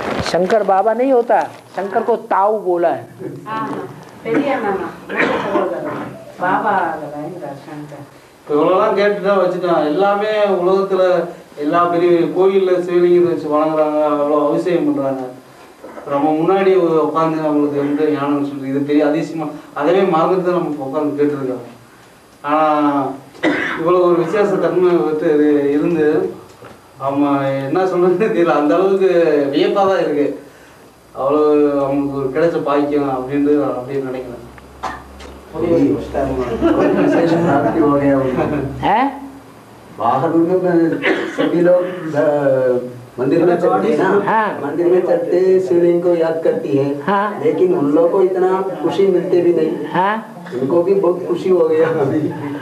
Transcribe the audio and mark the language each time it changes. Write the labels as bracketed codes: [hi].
[hi] शंकर बाबा नहीं होता, शंकर को ताऊ बोला है। [ta] பெரியார் மாமா சகோதரர் பாபா அதெல்லாம் சங்கர். இப்போ இவ்வளோலாம் கேட்டுதான் வச்சுட்டான். எல்லாமே உலகத்துல எல்லா பெரிய கோயில்ல சிவலிங்கத்தை வச்சு வணங்குறாங்க, அவ்வளோ அபிஷேகம் பண்றாங்க. நம்ம முன்னாடி உட்காந்து அவங்களுக்கு வந்து ஞானம் சொல்றது இது பெரிய அதிசயமா, அதவே மறந்துட்டு தான் நம்ம உட்காந்து கேட்டுருக்கோம். ஆனா இவ்வளவு ஒரு வித்தியாச தன்மை வந்து இது இருந்து அவங்க என்ன சொல்றதுன்னு தெரியல. அந்த அளவுக்கு வியப்பா தான் இருக்கு. அவ்வளோ அவங்களுக்கு ஒரு கிடைச்ச பாக்கியம் அப்படின்னு அப்படின்னு நினைக்கிறேன். [hi] प्राप्ति हो गया उनको। हैं? बाहर उनमें सभी लोग मंदिर में चढ़ते हैं ना। हाँ। मंदिर में चढ़ते शिवलिंग को याद करती है। हाँ। लेकिन उन लोगों को इतना खुशी मिलते भी नहीं। हाँ? उनको भी बहुत खुशी हो गया अभी।